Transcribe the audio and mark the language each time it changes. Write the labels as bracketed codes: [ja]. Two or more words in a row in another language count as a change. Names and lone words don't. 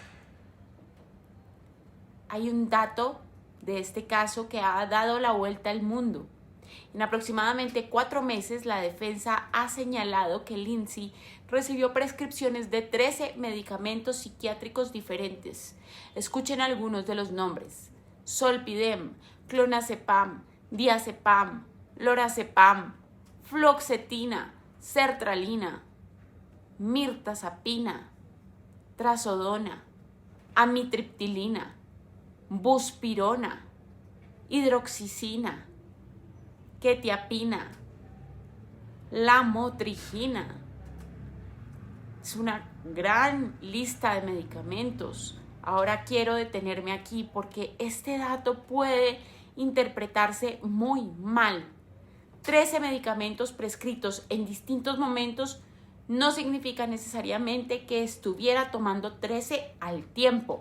[es] Hay un dato de este caso que ha dado la vuelta al mundo. En aproximadamente 4 meses, la defensa ha señalado que Lindsay recibió prescripciones de 13 medicamentos psiquiátricos diferentes. Escuchen algunos de los nombres: Zolpidem, Clonazepam, Diazepam, Lorazepam, Fluoxetina, Sertralina, Mirtazapina, Trazodona, Amitriptilina, Buspirona, Hidroxicina, Quetiapina, Lamotrigina. Es una gran lista de medicamentos. Ahora quiero detenerme aquí porque este dato puede interpretarse muy mal. 13 medicamentos prescritos en distintos momentos no significa necesariamente que estuviera tomando 13 al tiempo.